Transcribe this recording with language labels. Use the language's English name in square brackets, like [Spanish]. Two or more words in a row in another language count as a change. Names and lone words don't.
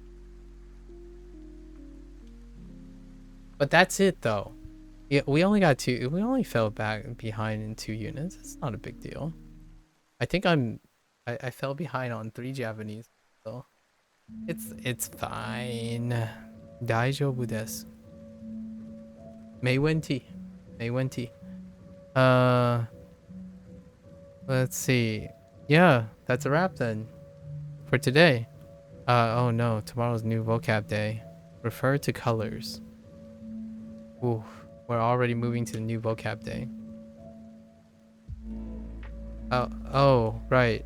[English] But that's it though. Yeah, we only got two. We only fell back behind in 2 units. It's not a big deal. I think I fell behind on 3 Japanese. So it's fine. [Japanese] 大丈夫です。 [Chinese] 没问题。没问题。 [English] Let's see. Yeah, that's a wrap then for today. Oh no, tomorrow's new vocab day. Refer to colors. Ooh, we're already moving to the new vocab day. Oh, right.